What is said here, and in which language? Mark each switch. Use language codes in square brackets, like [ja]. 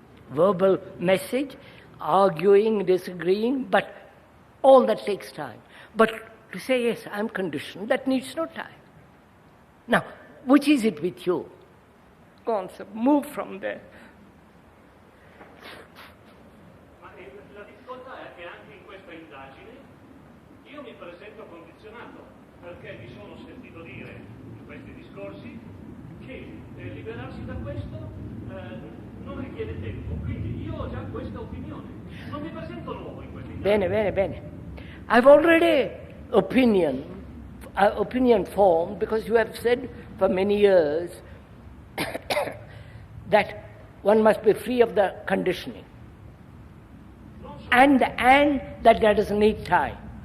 [en] Verbal message, arguing, disagreeing, but all that takes time. But to say, yes, I'm conditioned, that needs no time. Now, which is it with you? Go on, sir, move from there. [it] Ma la difficoltà è che anche in questa indagine io mi presento condizionato, perché mi sono sentito dire in questi discorsi che liberarsi da questo non richiede tempo. Quindi io ho già questa opinione. Non mi presento nuovo in questi casi. Bene, bene, bene. [en] I've already opinion formed because you have said for many years that one must be free of the conditioning and that there doesn't need time.